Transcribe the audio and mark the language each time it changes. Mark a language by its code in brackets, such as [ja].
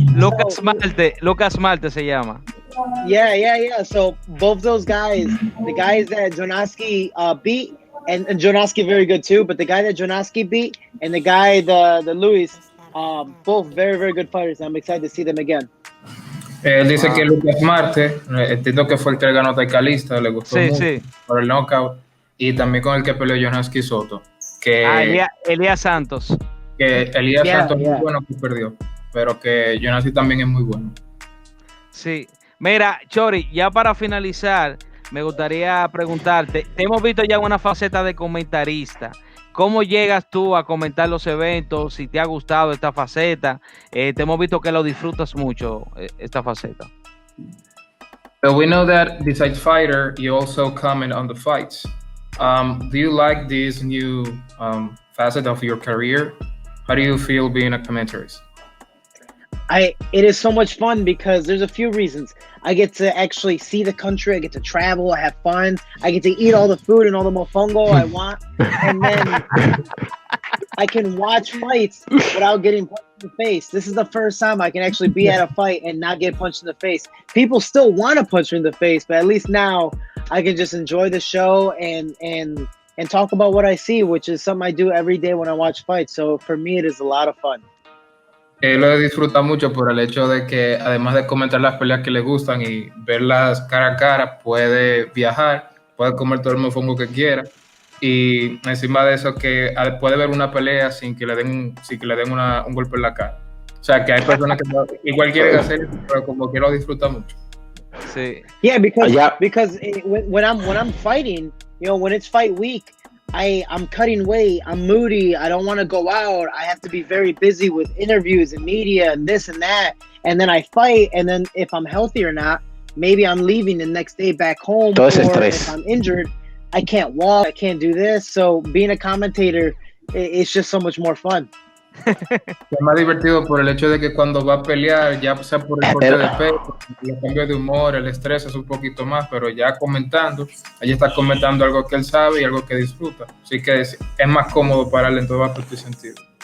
[es] Lucas Marte se llama. [en] Yeah. So both those guys, the guys that Jonaski beat, and Jonaski very good too, but the guy that Jonaski beat and the guy, the Luis, both very, very good fighters. I'm excited to see them again. [es] Él dice que Lucas Marte, entiendo que fue el que ganó a Calista, le gustó mucho por el knockout, y también con el que peleó Jonaski Soto. Elías Santos. Que Elías Santos es muy bueno que perdió, pero que Jonaski también es muy bueno. Sí. Mira, Chori, ya para finalizar, me gustaría preguntarte, te hemos visto ya en una faceta de comentarista. ¿Cómo llegas tú a comentar los eventos? Si te ha gustado esta faceta. Te hemos visto que lo disfrutas mucho, esta faceta. [en] So we know that besides fighter, you also comment on the fights. Do you like this new facet of your career? How do you feel being a commentarist? It is so much fun because there's a few reasons. I get to actually see the country, I get to travel, I have fun, I get to eat all the food and all the mofongo I want, and then I can watch fights without getting punched in the face. This is the first time I can actually be at a fight and not get punched in the face. People still want to punch me in the face, but at least now I can just enjoy the show and talk about what I see, which is something I do every day when I watch fights. So for me, it is a lot of fun. [es] Él lo disfruta mucho por el hecho de que, además de comentar las peleas que le gustan y verlas cara a cara, puede viajar, puede comer todo el mofongo que quiera, y encima de eso que puede ver una pelea sin que le den un golpe en la cara. O sea, que hay personas que igual quieren hacer, pero como que lo disfruta mucho. Sí. [en] Yeah, because when I'm fighting, you know, when it's fight week, I'm cutting weight, I'm moody, I don't want to go out, I have to be very busy with interviews and media and this and that, and then I fight, and then if I'm healthy or not, maybe I'm leaving the next day back home, or if I'm injured, I can't walk, I can't do this. So being a commentator, it's just so much more fun. [es] Es más divertido por el hecho de que cuando va a pelear, ya sea por el corte de peso, el cambio de humor, el estrés es un poquito más, pero ya comentando, allí está comentando algo que él sabe y algo que disfruta. Así que es más cómodo para él en todo aspecto y sentido.